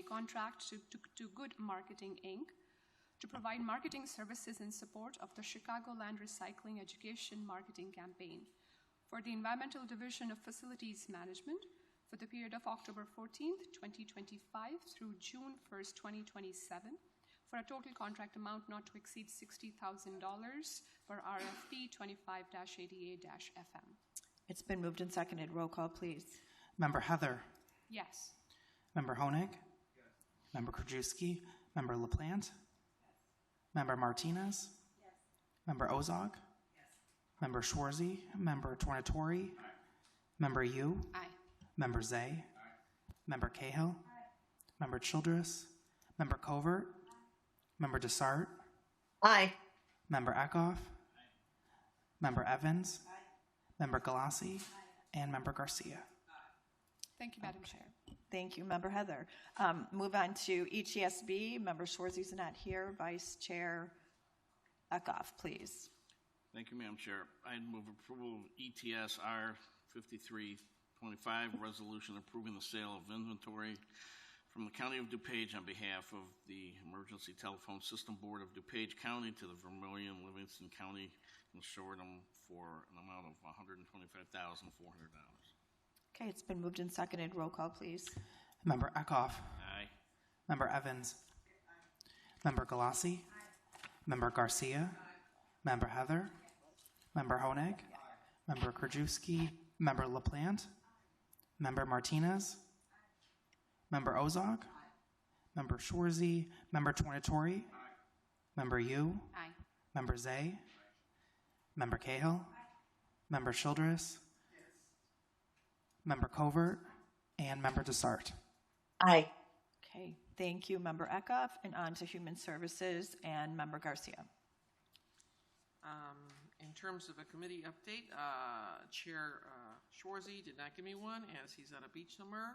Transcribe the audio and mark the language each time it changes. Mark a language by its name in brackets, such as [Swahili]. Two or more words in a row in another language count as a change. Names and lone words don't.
[English] contract to Good Marketing, Inc., to provide marketing services in support of the Chicagoland Recycling Education Marketing Campaign for the Environmental Division of Facilities Management for the period of October 14th, 2025 through June 1st, 2027, for a total contract amount not to exceed $60,000 for RFP 25-88-FM. It's been moved and seconded. Roll call, please. Member Heather. Yes. Member Honig. Yes. Member Krajewski. Member LaPlante. Yes. Member Martinez. Yes. Member Ozog. Yes. Member Schwarzy. Member Tornatori. Aye. Member Yu. Aye. Member Zay. Aye. Member Cahill. Aye. Member Childress. Member Covert. Aye. Member Desart. Aye. Member Eckhoff. Aye. Member Evans. Aye. Member Galassi. Aye. And Member Garcia. Thank you, Madam Chair. Thank you, Member Heather. Move on to ETSB. Member Schwarzy's not here. Vice Chair Eckhoff, please. Thank you, Madam Chair. I move approval of ETS R5325, resolution approving the sale of inventory from the County of DuPage on behalf of the Emergency Telephone System Board of DuPage County to the Vermilion Livingston County Consortium for an amount of $125,400. Okay, it's been moved and seconded. Roll call, please. Member Eckhoff. Aye. Member Evans. Aye. Member Galassi. Aye. Member Garcia. Aye. Member Heather. Aye. Member Honig. Aye. Member Krajewski. Member LaPlante. Aye. Member Martinez. Aye. Member Ozog. Aye. Member Schwarzy. Member Tornatori. Aye. Member Yu. Aye. Member Zay. Aye. Member Cahill. Aye. Member Childress. Member Covert, and Member Desart. Aye. Okay, thank you, Member Eckhoff. And on to Human Services and Member Garcia. In terms of a committee update, Chair Schwarzy did not give me one as he's on a beach somewhere.